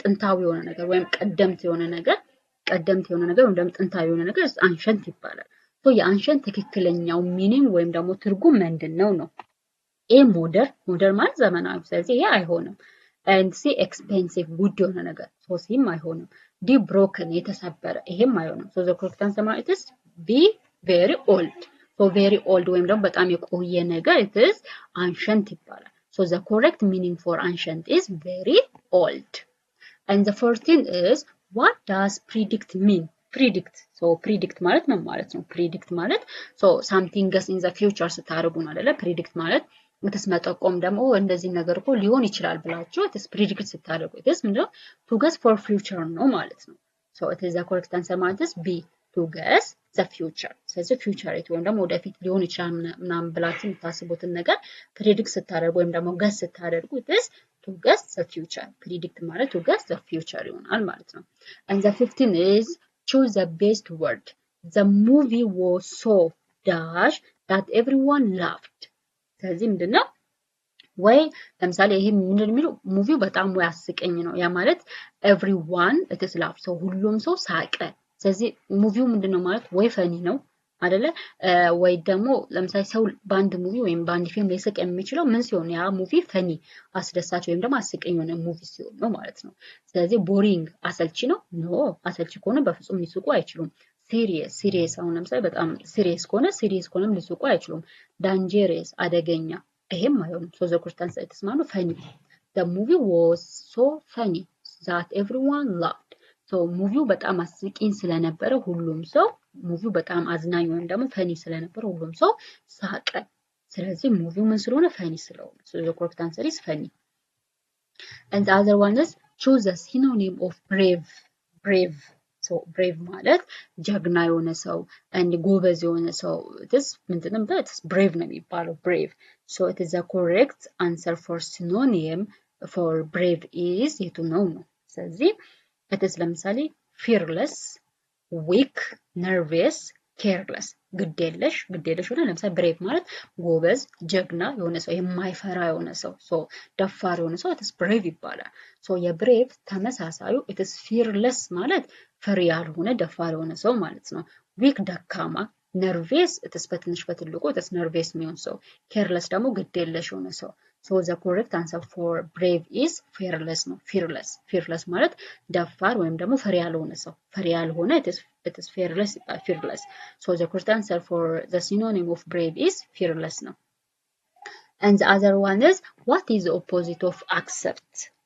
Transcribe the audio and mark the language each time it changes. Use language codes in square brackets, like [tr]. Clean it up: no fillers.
[am] ጥንታዊ የሆነ ነገር ወይም ቀደምት የሆነ ነገር ወይም ደግሞ ጥንታዊ የሆነ ነገር አንሸንት ይባላል። so የአንሸንት ትክክለኛው ሚኒንግ ወይም ደግሞ ትርጉም ምንድነው ነው? ኤ ሞደር ማለት ዘመናዊ። ስለዚህ ይሄ አይሆንም። and C expensive ውድ የሆነ ነገር so ሲም አይሆንም። ዲ broken የተሰበረ ይሄም አይሆንም። [en] so the correct answer is B very old. so very old [am] ወይም ደግሞ በጣም የቆየ ነገር [en] it is ancient ይባላል። so the correct meaning for ancient is very old. And the 14 is what does predict mean? [am] predict ማለት ምን ማለት ነው? [en] predict ማለት so something is in the future [am] ስታደርጉ ነው አይደለ? predict ማለት መጠቆም ደግሞ እንደዚህ ነገር እኮ ሊሆን ይችላል ብላችሁ predict ስታደርጉ ምንድነው? [en] to guess for future [am] ነው ማለት ነው። [en] so it is the correct answer ማለት is B to guess the future. [am] ስለዚህ future ወይም ደግሞ ወደፊት ሊሆን ይችላል ምናምን ብላችሁ የምታስቡትን ነገር predict ስታደርጉ ወይም ደግሞ guess ስታደርጉ it is to guess the future. [en] predict ማለት to guess the future [am] ይሆናል ማለት ነው። [en] And the 15 is choose the best word. The movie was so dash that everyone laughed. [am] ስለዚህ ምንድነው? ወይ ለምሳሌ ይሄ ምንድነው የሚለው ሙቪው በጣም ወይ አስቀኝ ነው። ያ ማለት [en] everyone it is laugh so [am] ሁሉም ሰው ሳቀ። ስለዚህ ሙቪው ምንድነው ማለት ወይ ፈኒ ነው አይደለ? ወይ ደግሞ ለምሳሌ ሰው በአንድ ሙቪ ወይም በአንድ ፊልም ሊስቅ የሚችለው ምን ሲሆን ያ ሙቪ ፈኒ አስደሳች ወይም ደግሞ አስቀኝ የሆነ ሙቪ ሲሆን ነው ማለት ነው። ስለዚህ ቦሪንግ አሰልቺ ነው? ኖ አሰልቺ ከሆነ በፍጹም ሊስቁ አይችሉም። ሲሪየስ አሁን ለምሳሌ በጣም ሲሪየስ ከሆነም ሊስቁ አይችሉም። ዳንጀረስ አደገኛ ይሄም አይሆንም። [en] so the correct answer is [am] ማለት funny. [en] the movie was so funny that everyone laughed. [am] so ሙቪው በጣም አስቂኝ ስለነበረ ሁሉም ሰው ሙቪው በጣም አዝናኝ ወይም ደግሞ ፈኒ ስለነበረ ሁሉም ሰው ሳቀ። ስለዚህ ሙቪው ምን ስለሆነ ፈኒ ስለሆነ [en] so the correct answer is funny. And the other one is choose a synonym of brave. [am] so brave ማለት ጀግና የሆነ ሰው and ጎበዝ የሆነ ሰው ምንድነው? brave ነው የሚባለው brave. [en] so it is the correct answer for synonym for brave is [am] የቱ ነው? ስለዚህ it is ለምሳሌ [en] fearless, weak, nervous, careless [am] ግዴለሽ ሆነ። ለምሳሌ brave ማለት ጎበዝ ጀግና የሆነ ሰው የማይፈራ የሆነ ሰው so ደፋር የሆነ ሰው it is brave ይባላል። so የbrave ተመሳሳዩ it is fearless ማለት ፈሪ ያልሆነ ደፋር የሆነ ሰው ማለት ነው። weak ደካማ፣ nervous it is በትንሽ በትልቁ it is nervous የሚሆን ሰው፣ careless ደግሞ ግዴለሽ የሆነ ሰው። [en] so the correct answer for brave is fearless [am] ነው። fearless ማለት ደፋር ወይም ደግሞ ፈሪ ያልሆነ ሰው፣ ፈሪ ያልሆነ it is fearless. [en] so the correct answer for the synonym of brave is fearless ነው። And the other one is what is the opposite of accept?